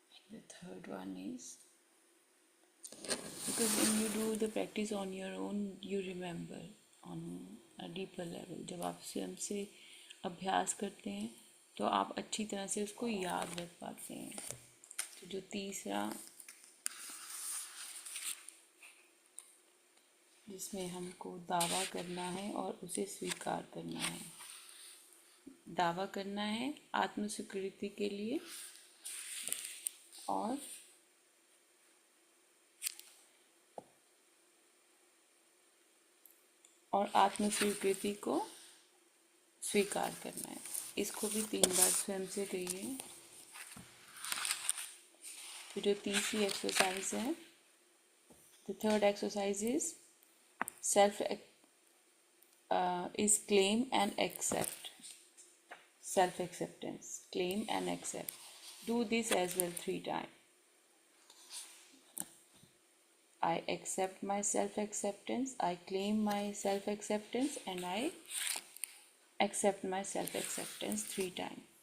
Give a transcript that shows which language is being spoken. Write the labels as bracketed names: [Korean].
[English] The third one is, because when you do the practice on your own, you remember on a deeper level. [Hindi] जब आप स्वयं से अभ्यास करते हैं तो आप अच्छी तरह से उसको याद रख पाते हैं. तो जो तीसरा, जिसमें हमको दावा करना है और उसे स्वीकार करना है. दावा करना है आत्मस्वीकृति के लिए और आत्मस्वीकृति को स्वीकार करना है. इसको भी 3 बार स्वयं से कहिए. तो जो तीसरी एक्सरसाइज है, [English] The third exercise is self is claim and accept. Self acceptance, claim and accept. Do this as well 3 times. I accept my self acceptance, I claim my self acceptance, and I accept my self acceptance 3 times.